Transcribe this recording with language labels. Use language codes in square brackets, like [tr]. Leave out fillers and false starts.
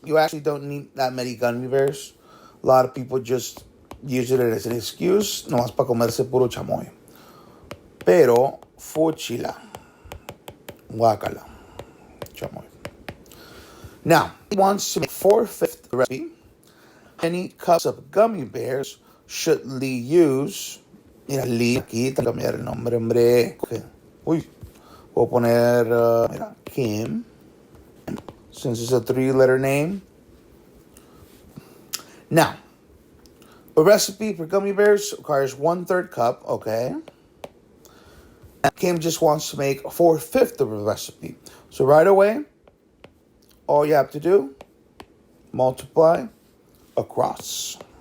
[en] You actually don't need that many gummy bears. A lot of people just use it as an excuse, [es] nomás para comerse puro chamoy. pero fúchila. Guacala. Chamoy. [en] Now, he wants to make 4/5 recipe. How many cups of gummy bears should Lee use? [es] Mira, Lee, aquí te cambiar el nombre, hombre. [en] Okay. [es] Uy, voy a poner, mira, Kim, [en] since it's a 3-letter name. Now, a recipe for gummy bears requires 1/3 cup, okay? And Kim just wants to make 4/5 of a recipe. So right away, all you have to do, multiply across.